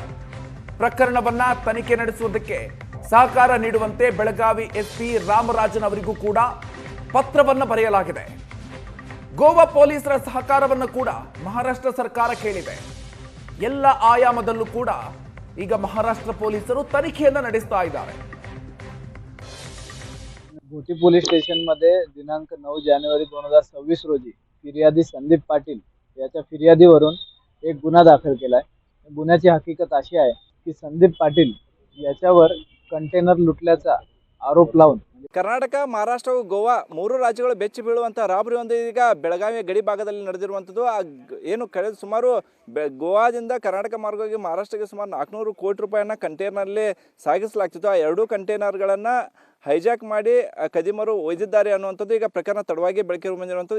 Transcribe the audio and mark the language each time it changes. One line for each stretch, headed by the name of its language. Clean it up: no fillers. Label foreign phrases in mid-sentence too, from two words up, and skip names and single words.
Kannada: ಪ್ರಕರಣವನ್ನ ತನಿಖೆ ನಡೆಸುವುದಕ್ಕೆ ಸಹಕಾರ ನೀಡುವಂತೆ ಬೆಳಗಾವಿ ಎಸ್ಪಿ ರಾಮರಾಜನ್ ಅವರಿಗೂ ಕೂಡ ಪತ್ರವನ್ನ ಬರೆಯಲಾಗಿದೆ. ಗೋವಾ ಪೊಲೀಸರ ಸಹಕಾರವನ್ನು ಕೂಡ ಮಹಾರಾಷ್ಟ್ರ ಸರ್ಕಾರ ಕೇಳಿದೆ. ಎಲ್ಲ ಆಯಾಮದಲ್ಲೂ ಕೂಡ ಈಗ ಮಹಾರಾಷ್ಟ್ರ ಪೊಲೀಸರು तनिखेಯನ್ನು ನಡೆಸ್ತಾ ಇದ್ದಾರೆ.
Marathi: घोटी पोलीस स्टेशन मध्ये दिनांक 9 जानेवारी 2026 रोजी फिर्यादी संदीप पाटील याच्या फिर्यादीवरून एक गुन्हा दाखल केलाय. गुन्ह्याची हकीकत अशी आहे की संदीप पाटील याच्यावर कंटेनर लुटल्याचा आरोप लावून
Kannada: ಕರ್ನಾಟಕ, ಮಹಾರಾಷ್ಟ್ರ, ಗೋವಾ ಮೂರು ರಾಜ್ಯಗಳು ಬೆಚ್ಚಿ ಬೀಳುವಂಥ ರಾಬರಿ ಒಂದು ಈಗ ಬೆಳಗಾವಿ ಗಡಿ ಭಾಗದಲ್ಲಿ ನಡೆದಿರುವಂಥದ್ದು. ಏನು ಕಳೆದ ಸುಮಾರು ಗೋವಾದಿಂದ ಕರ್ನಾಟಕ ಮಾರ್ಗವಾಗಿ ಮಹಾರಾಷ್ಟ್ರಕ್ಕೆ ಸುಮಾರು 400 ಕೋಟಿ ರೂಪಾಯಿಯನ್ನು ಕಂಟೈನರ್ನಲ್ಲಿ ಸಾಗಿಸಲಾಗ್ತಿತ್ತು. ಆ ಎರಡೂ ಕಂಟೈನರ್ಗಳನ್ನು ಹೈಜಾಕ್ ಮಾಡಿ ಕದಿಮರು ಒಯ್ದಿದ್ದಾರೆ ಅನ್ನುವಂಥದ್ದು ಈಗ ಪ್ರಕರಣ ತಡವಾಗಿ ಬೆಳಕಿಗೆ ಬಂದಿರುವಂಥದ್ದು.